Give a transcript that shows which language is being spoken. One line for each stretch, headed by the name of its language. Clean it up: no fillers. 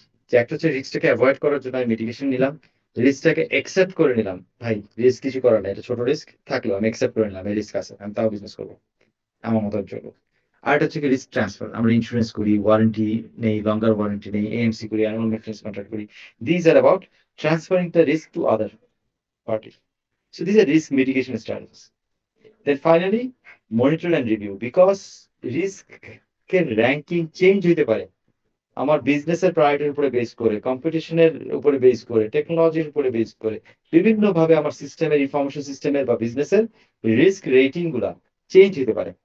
Bangla: যে একটা হচ্ছে রিস্কটাকে অ্যাভয়েড করার জন্য আমি মিটিগেশন নিলাম, রিস্কটাকে অ্যাকসেপ্ট করে নিলাম, ভাই রিস্ক কিছু করার নাই, এটা ছোট রিস্ক থাকলেও আমি অ্যাকসেপ্ট করে নিলাম, এই রিস্ক আছে, আমি তাও বিজনেস করবো আমার মতো চলবো। আর এটা হচ্ছে রিস্ক ট্রান্সফার, আমরা ইন্স্যুরেন্স করি, ওয়ারেন্টি নেই, লঙ্গার ওয়ারেন্টি নেই, এএমসি করি, অ্যানুয়াল মেইনটেন্যান্স কন্ট্রাক্ট করি।
English: This are about transferring the risk to other party. So these are risk mitigation strategies. Then finally, monitor and review, because
Bangla: risk এর ranking change হইতে পারে আমার বিজনেসের প্রায়োরিটির উপরে বেস করে, কম্পিটিশনের উপরে বেস করে, টেকনোলজির উপরে বেস করে, বিভিন্ন ভাবে আমার সিস্টেমের, ইনফরমেশন সিস্টেমের বা বিজনেসের রিস্ক রেটিং গুলা চেঞ্জ হতে পারে।